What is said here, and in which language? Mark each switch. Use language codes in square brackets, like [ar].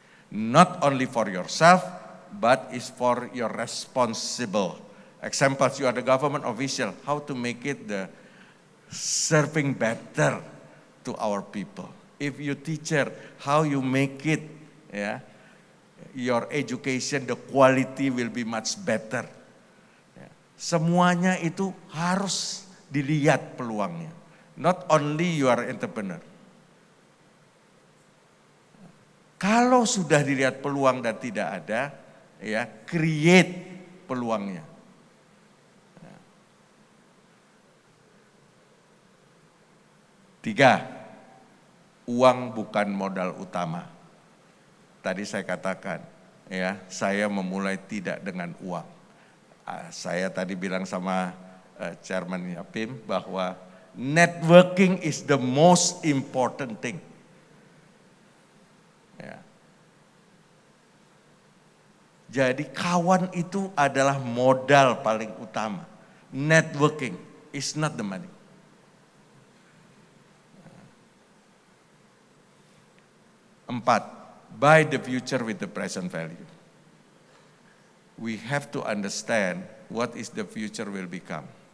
[en] Not only for yourself, but is for your responsible. Examples, you are the government official, how to make it the serving better to our people. If you teacher, how you make it, yeah, your education, the quality will be much better. Yeah. [id] Semuanya itu harus dilihat peluangnya. [en] Not only you are entrepreneur. [id] Kalau sudah dilihat peluang dan tidak ada, ya create peluangnya. Tiga, uang bukan modal utama. Tadi saya katakan, ya saya memulai tidak dengan uang. Saya tadi bilang sama Chairman Yapim bahwa [en] networking is the most important thing. [id] Ya. Jadi kawan itu adalah modal paling utama. [en] Networking is not the money. Empat, buy the future with the present value. We have to understand what is the future will become.